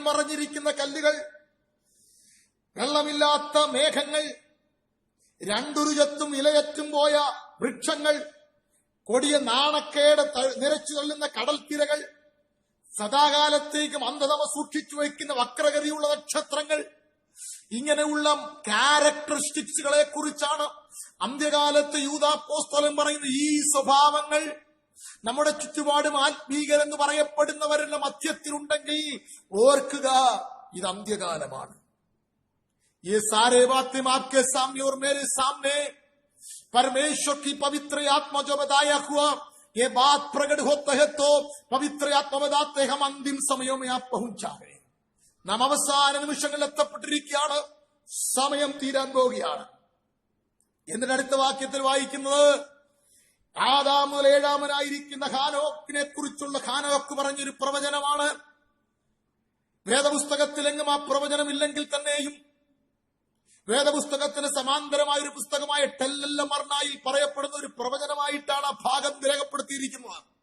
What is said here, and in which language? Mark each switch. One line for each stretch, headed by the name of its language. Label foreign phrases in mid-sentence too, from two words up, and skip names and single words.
Malayalam: മറഞ്ഞിരിക്കുന്ന കല്ലുകൾ, വെള്ളമില്ലാത്ത മേഘങ്ങൾ, രണ്ടുരുചത്തും ഇലയറ്റും പോയ വൃക്ഷങ്ങൾ, കൊടിയ നാണക്കേട് നിരച്ചു തള്ളുന്ന കടൽത്തിരകൾ, സദാകാലത്തേക്കും അന്ധതമ സൂക്ഷിച്ചു വയ്ക്കുന്ന വക്രഗതിയുള്ള നക്ഷത്രങ്ങൾ, ഇങ്ങനെയുള്ള ക്യാരക്ടറിസ്റ്റിക്സുകളെ കുറിച്ചാണ് അന്ത്യകാലത്ത് യൂദാപ്പോസ്തലൻ പറയുന്ന. ഈ സ്വഭാവങ്ങൾ നമ്മുടെ ചുറ്റുപാടും ആത്മീകരെന്ന് പറയപ്പെടുന്നവരുടെ മധ്യത്തിലുണ്ടെങ്കിൽ ഓർക്കുക, ഇത് അന്ത്യകാലമാണ്.
Hindi: ये सारे बातें आपके सामने और मेरे सामने परमेश्वर की पवित्र आत्मा जो बताया हुआ, ये बात प्रकट होता है तो पवित्र आत्मा बताते हम अंतिम समयों में आप पहुंच जाए.
Malayalam: നാം അവസാന നിമിഷങ്ങളിൽ എത്തപ്പെട്ടിരിക്കുകയാണ്. സമയം തീരാൻ പോവുകയാണ്. എന്നിട്ട് അടുത്ത വാക്യത്തിൽ വായിക്കുന്നത്, ആദാം മുതൽ ഏഴാമനായിരിക്കുന്ന ഹാനോക്കിനെ കുറിച്ചുള്ള ഹാനോക്ക് പറഞ്ഞൊരു പ്രവചനമാണ്. വേദപുസ്തകത്തിലെങ്ങും ആ പ്രവചനമില്ലെങ്കിൽ തന്നെയും വേദപുസ്തകത്തിന് സമാന്തരമായ ഒരു പുസ്തകമായ ടെല്ലമർനായിൽ പറയപ്പെടുന്ന ഒരു പ്രവചനമായിട്ടാണ് ആ ഭാഗം രേഖപ്പെടുത്തിയിരിക്കുന്നത്.